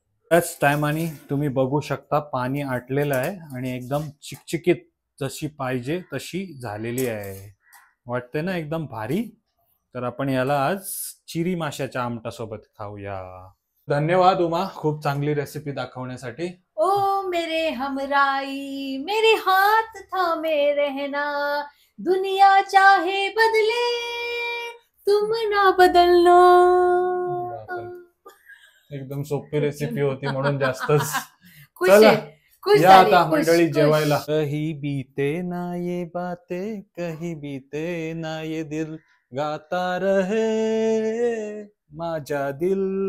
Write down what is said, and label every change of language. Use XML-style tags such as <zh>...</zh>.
<mr>त्याच टायमाने तुम्ही बघू शकता पाणी आटलेलं आहे आणि एकदम चिकचिकीत जशी पाहिजे तशी झालेली आहे. वाटते ना एकदम भारी. तर आपण याला आज चिरी माशाच्या आमटासोबत खाऊया. धन्यवाद उमा, खूप चांगली रेसिपी दाखवण्यासाठी.</mr> <hi>ओ मेरे हमराई, मेरे हाथ थामे रहना, दुनिया चाहे बदले तुम ना बदलना.</hi> <mr>एकदम सोपी रेसिपी होती म्हणून जास्तच. चला या आता मंडळी जेवायला.</mr> <hi>कही बीते ना ये बाते, कही बीते ना ये दिल, गाता रहे माझा दिल.</hi>